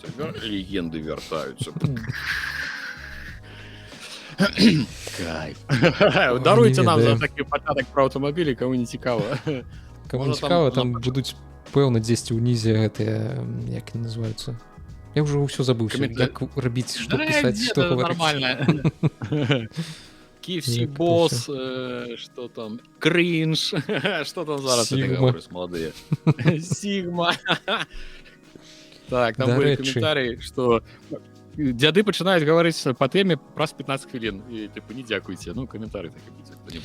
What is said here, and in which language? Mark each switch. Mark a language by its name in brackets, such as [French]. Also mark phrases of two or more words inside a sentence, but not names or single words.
[Belarusian] Легенды вяртаюцца. Кайф. Даруйце нам за такі пачатак пра аўтамабілі, каму не цікава. Каму не цікава, там будуць пэўна дзесьці ўнізе гэтыя, як не называюцца. Я ўжо ўсё забыўся, як рабіць, што пісаць, што гаварыць. Нормально. KFC босс, што там, кринж, што там зараз ты говориш, маладыя. Сігма. Так, там былі каментарыі, што дзяды пачынаюць гаварыць па тэме праз 15 хвілін. І тыпу не дзякуйце. Каментары такі будзе.